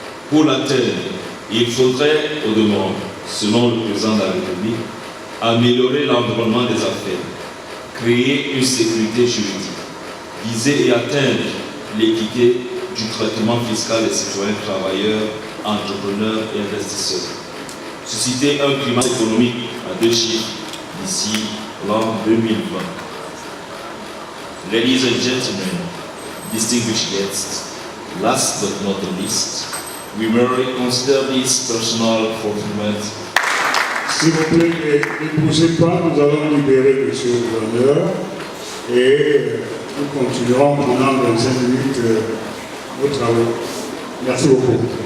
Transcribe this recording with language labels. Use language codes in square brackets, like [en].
[fr] Pour l'atteindre, il faudrait, au demeurant, selon le président de la République, améliorer l'environnement des affaires, créer une sécurité juridique, viser et atteindre l'équité du traitement fiscal des citoyens travailleurs, entrepreneurs et investisseurs, susciter un climat économique à 2 chiffres d'ici l'an 2020. [en] Ladies and gentlemen, distinguished guests, last but not the least, we may consider this personal fulfillment. [fr] S'il vous plaît, ne bougez pas, nous allons libérer M. le gouverneur et nous continuerons pendant 25 minutes nos travaux. Merci beaucoup.